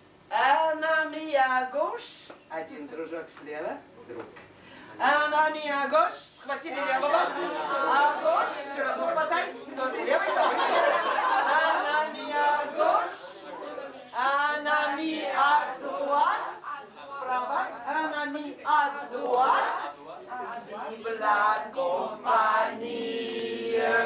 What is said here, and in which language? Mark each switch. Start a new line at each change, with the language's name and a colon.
French: Un ami à gauche,
Russian: один дружок слева, друг.
French: Un ami à gauche,
Russian: схватили левого, à gauche, все равно хватай, кто левый, давай.
French: Un ami à gauche, un ami à droite, справа, un ami à droite. Vive la compagnie.